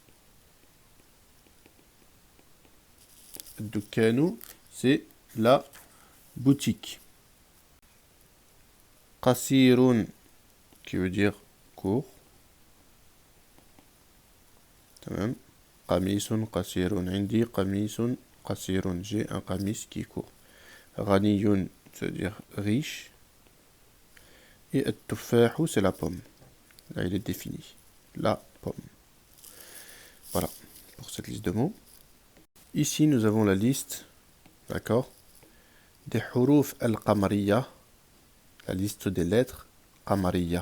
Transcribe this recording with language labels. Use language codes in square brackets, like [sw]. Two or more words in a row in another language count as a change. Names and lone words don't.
[fr] Ad-dukkanu, c'est la boutique. Qasirun, qui veut dire court. Tamam. [ar] قميص قصير. عندي قميص قصير. [fr] J'ai un qamis qui est court. Ghaniyun, ça veut dire riche. Et at-tuffahu, c'est la pomme. Là, il est défini. La pomme. Voilà, pour cette liste de mots. Ici, nous avons la liste, d'accord, des [ar] الحروف القمرية, [fr] la liste des lettres qamariya.